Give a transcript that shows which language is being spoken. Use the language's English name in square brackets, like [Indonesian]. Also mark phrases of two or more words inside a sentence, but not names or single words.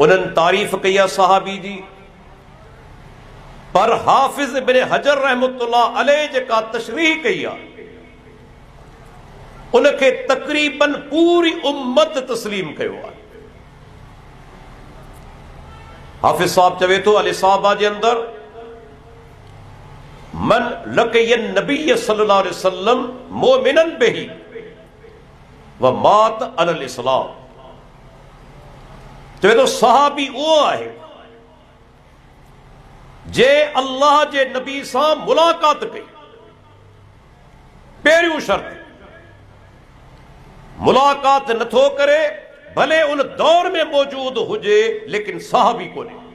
[Sindhi] उन्हनि तारीफ़ कई आहे सहाबी जी, पर हाफ़िज़ इब्न हजर [Arabic] رحمة الله عليه [Sindhi] जेका तशरीह कई आहे उनखे तक़रीबन पूरी उम्मत तस्लीम कयो आहे। हाफ़िज़ साहब चवे थो अल इसाबा जे अंदर, [Arabic] من لقي النبي صلى الله عليه وسلم مؤمنا به ومات على الإسلام. [Sindhi] चवे थो सहाबी उहो आहे जे अल्लाह जे नबी सां मुलाक़ात कई। पहिरियों शर्त, मुलाक़ात नथो करे भले उन दौर में मौजूद हुजे लेकिन सहाबी कोन्हे।